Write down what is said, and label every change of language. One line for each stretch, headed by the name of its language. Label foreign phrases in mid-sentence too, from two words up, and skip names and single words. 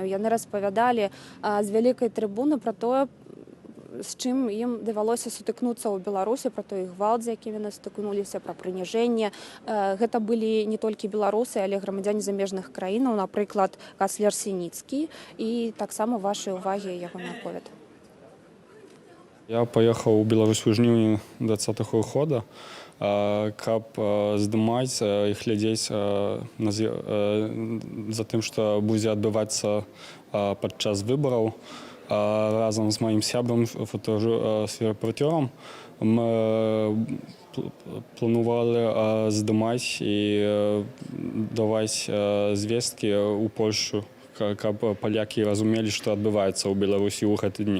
Belarusian: Яны распавядалі з вялікай трыбуны пра тое, з чым ім давялося сутыкнуцца ў Беларусі, пра той гвалт, з якім яны сутыкнуліся, пра прыніжэнне. Гэта былі не толькі беларусы, але грамадзяне замежных краінаў, напрыклад, канцлер Сініцкі, і таксама вашай увагі ягоны аповед.
Russian: Я поехал в
Belarusian: Беларусь у жніўні 20-го года, каб здымаць і глядзець за тым, што будзе адбывацца падчас выбараў. Разам з маім сябрам, фоторэпарцёрам, мы планувалі здымаць і даваць звесткі ў Польшчу, каб палякі разумелі, што адбываецца ў Беларусі ў гэты дні.